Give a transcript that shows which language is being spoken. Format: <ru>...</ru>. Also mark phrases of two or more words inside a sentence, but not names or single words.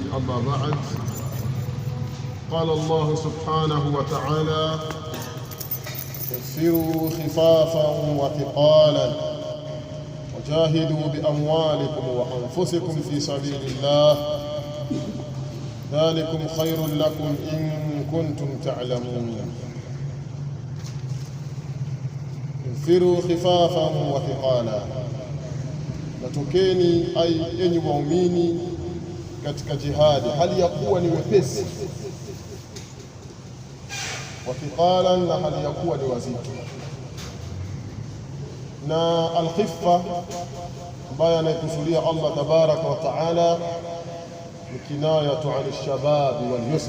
<ar>أما بعد، قال الله سبحانه وتعالى: انفروا خفافا وثقالا وجاهدوا بأموالكم وأنفسكم في سبيل الله ذلكم خير لكم إن كنتم تعلمون. انفروا خفافا وثقالا،</ar> <sw>natokeni enyi waumini katika jihadi hali ya kuwa ni wepesi, wathiqalan, na hali ya kuwa ni wazito. Na alkhiffa ambayo anaikusudia Allah</sw> <ar>تبارك وتعالى</ar> <sw>ni</sw> <ar>كناية عن الشباب واليسر.</ar>